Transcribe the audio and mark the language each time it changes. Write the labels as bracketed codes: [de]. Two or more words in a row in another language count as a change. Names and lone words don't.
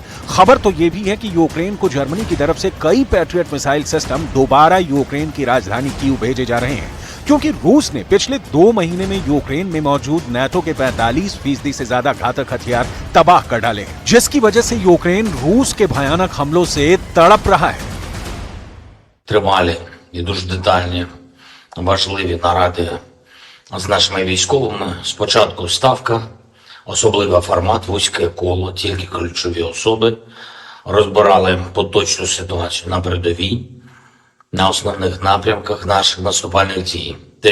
[hi] खबर तो यह भी है कि यूक्रेन को जर्मनी की तरफ से कई पैट्रियट मिसाइल सिस्टम दोबारा यूक्रेन की राजधानी कीव भेजे जा रहे हैं, क्योंकि रूस ने पिछले 2 महीने में यूक्रेन में मौजूद नाटो के 45% से ज्यादा घातक हथियार तबाह कर डाले, जिसकी वजह से यूक्रेन रूस के भयानक हमलों से तड़प रहा है। [uk] Тривалі і дуже детальні, важливі наради з нашими військовими. Спочатку ставка, особливий формат, вузьке коло, тільки ключові особи. Розбирали поточну ситуацію на передовій, на основних напрямках наших наступальних дій.